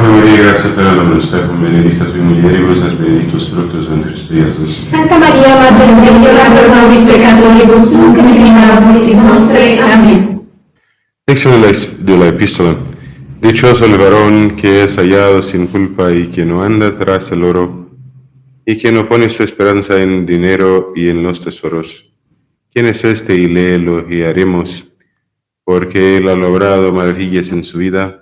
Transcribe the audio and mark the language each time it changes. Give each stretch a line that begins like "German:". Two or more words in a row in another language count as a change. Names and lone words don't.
Latin: Maria, grazia plena, Dominus tecum, benedicta tui mulieribus, et benedictus fructus ventris tui, Iesus. Santa Maria, Mater Dei, ora pro nobis peccatoribus, nunc et in hora mortis nostre. Amén.
Spanish: Lección de la epístola. Dichoso el varón que es hallado sin culpa y que no anda tras el oro, y que no pone su esperanza en dinero y en los tesoros. ¿Quién es este? Y le elogiaremos, porque él ha logrado maravillas en su vida.